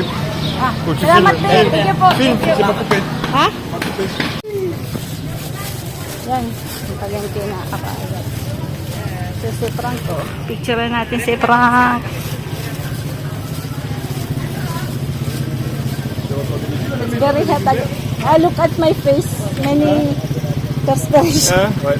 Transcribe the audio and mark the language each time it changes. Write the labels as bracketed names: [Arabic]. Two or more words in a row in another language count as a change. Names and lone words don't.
[French] Faut que tu filmes. Filme, c'est pas coupé. [Filipino] Ha? Yan. Palengke na ako. So, si Frank, oh. Picture natin si Frank. [English] Very hot. Look at my face. Many perspiration. [French] Hein? Ouais.